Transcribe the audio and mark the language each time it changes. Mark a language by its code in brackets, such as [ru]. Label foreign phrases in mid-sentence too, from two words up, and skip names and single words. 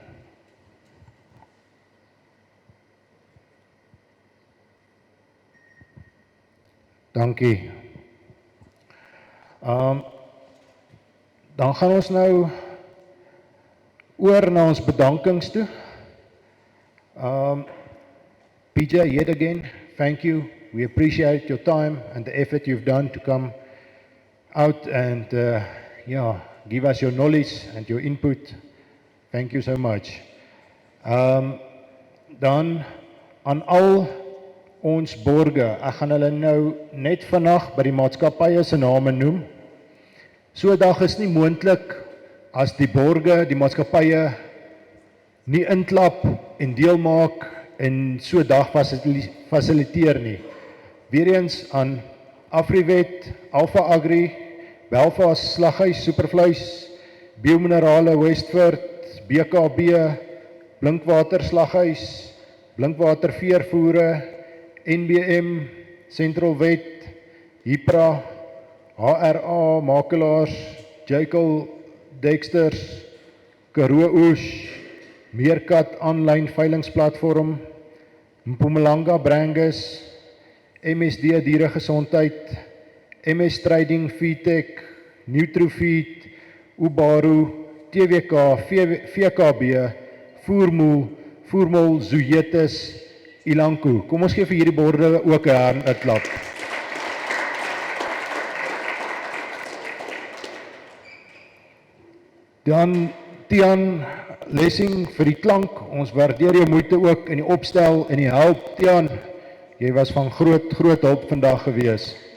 [af] Dankie. Dan gaan ons nou oor na ons bedankings toe. [en] PJ, yet again, thank you. We appreciate your time and the effort you've done to come out and give us your knowledge and your input. Thank you so much. [af] Dan aan al ons borge, ek gaan hulle nou net vandag by die maatskappye se name noem. So 'n dag is nie moontlik as die borge, die maatskappye nie inklap en deel maak en so 'n dag fasiliteer nie. Weereens aan Afriwet, Alpha Agri, Belfast Slaghuis, Supervleis, Biominerale Westford, BKB, Blinkwater Slaghuis, Blinkwater Veervoere, NBM, Central Wet, Hypra, HRA, Makelaars, Jekyll, Dexters, Karoo Oes, Meerkat Online Veilingsplatform, Mpumalanga Brangus, MSD Dieregesondheid, MS Trading, Feedtech, Nutrofeed, Ubaru, TWK, VKB, Voermol, Zoetis, Ilanko. Kom ons gee vir hierdie borde ook 'n handklap. Dan Tian Lessing vir die klank. Ons waardeer jou moeite ook in die opstel en die help. Tian, jy was van groot hulp vandag gewees.